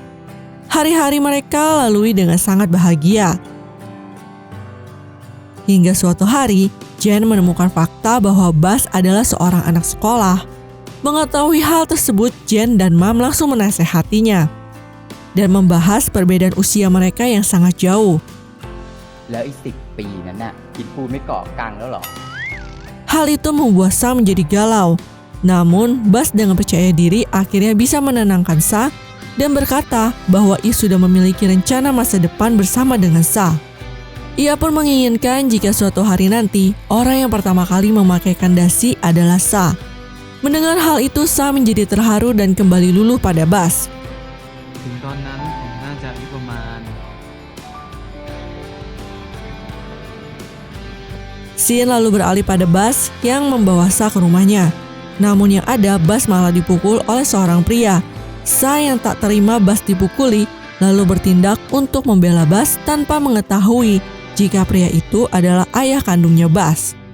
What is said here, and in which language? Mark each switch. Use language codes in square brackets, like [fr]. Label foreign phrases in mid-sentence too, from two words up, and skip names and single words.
[id] Hari-hari mereka lalui dengan sangat bahagia. Hingga suatu hari, Jen menemukan fakta bahwa Bas adalah seorang anak sekolah. Mengetahui hal tersebut, Jen dan Mam langsung menasehatinya dan membahas perbedaan usia mereka yang sangat jauh. [th] แล้วอีก10 ปีนั้นน่ะกินปูไม่เกาะกังแล้วเหรอ [id] Hal itu membuat Sa menjadi galau. Namun, Bas dengan percaya diri akhirnya bisa menenangkan Sa dan berkata bahwa ia sudah memiliki rencana masa depan bersama dengan Sa. Ia pun menginginkan jika suatu hari nanti, orang yang pertama kali memakaikan dasi adalah Sa. Mendengar hal itu, Sa menjadi terharu dan kembali luluh pada Bas. [th] ถึงตอนนั้นผมน่าจะอายุประมาณ [id] Sin lalu beralih pada Bas yang membawa Sa ke rumahnya. Namun yang ada, Bas malah dipukul oleh seorang pria. Sa yang tak terima Bas dipukuli, lalu bertindak untuk membela Bas tanpa mengetahui jika pria itu adalah ayah kandungnya Bas.